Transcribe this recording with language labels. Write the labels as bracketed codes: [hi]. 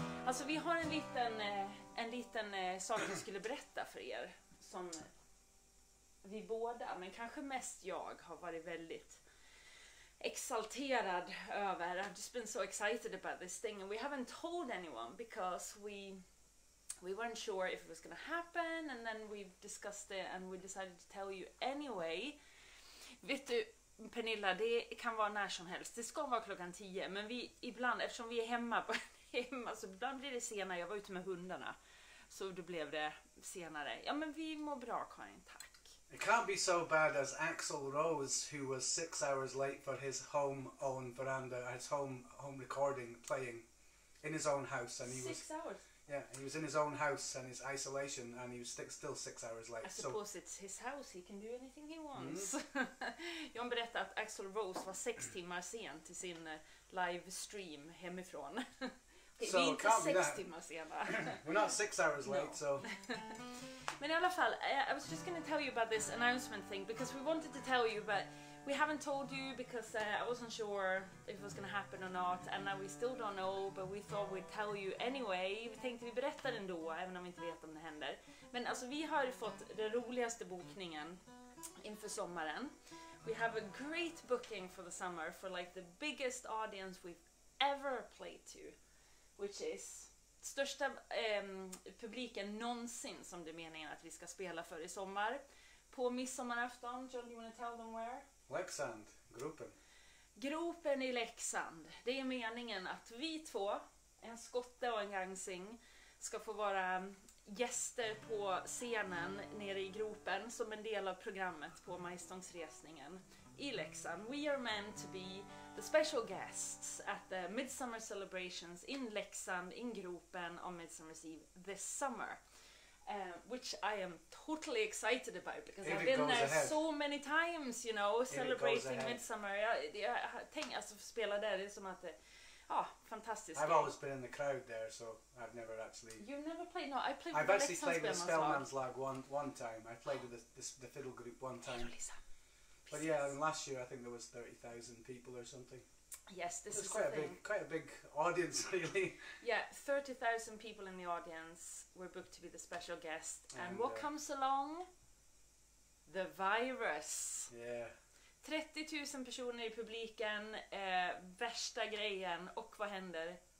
[sv] Alltså vi har en liten sak vi skulle berätta för er. Som vi båda, men kanske mest jag, har varit väldigt exalterad över. [en] I've just been so excited about this thing, and we haven't told anyone because we weren't sure if it was going to happen, and then we've discussed it and we decided to tell you anyway. [sv] Vet du, Pernilla, det kan vara när som helst. Det ska vara klockan 10, men vi ibland, eftersom vi är hemma så ibland blir det senare. Jag var ute med hundarna, så då blev det senare. Ja, men vi mår bra, Karin, tack. [en] It can't be so bad as Axl Rose, who was 6 hours late for his home-owned veranda, his home recording, playing in his own house, and he 6 hours. Yeah, he was in his own house and his isolation, and he was still 6 hours late. I suppose it's his house, he can do anything he wants. [sv] John berättade att Axl Rose var 6 timmar sen till sin livestream hemifrån. [en] Okay, so [sv] vi är inte 6 timmar sena. [en] We're not 6 hours late, No. so... [sv] Men i alla fall, [en] I was just going to tell you about this announcement thing, because we wanted to tell you, but we haven't told you because I wasn't sure if it was going to happen or not, and now we still don't know, but we thought we'd tell you anyway. [sv] Vi tänkte vi berättar ändå, även om vi inte vet om det händer. Men alltså vi har fått den roligaste bokningen inför sommaren. [en] We have a great booking for the summer for like the biggest audience we've ever played to, which is [sv] största publiken någonsin som det är meningen att vi ska spela för i sommar. På midsommarafton, [en] John, do you want to tell them where? [sv] Leksand, gropen. Gropen i Leksand. Det är meningen att vi två, en skotte och en gangsing, ska få vara gäster på scenen nere i gropen som en del av programmet på Majstångsresningen i Leksand. [en] We are meant to be the special guests at the Midsummer celebrations in Leksand, in gropen on Midsummer's Eve this summer. Which I am totally excited about because I've been there so many times, you know, celebrating Midsummer. [sv] Jag tänker alltså spela där, det är som att fantastiskt. [en] I've always been in the crowd there, so I've never actually... You've never played? No, I played with I've actually played with Spellman's Lag one time. I played with the fiddle group one time. But yeah, and last year I think there was 30,000 people or something. Yes, this is quite a big audience, really. Yeah, 30,000 people in the audience were booked to be the special guest. And what comes along? The virus. Yeah. [sv] 30 000 personer i publiken, värsta grejen, och vad händer?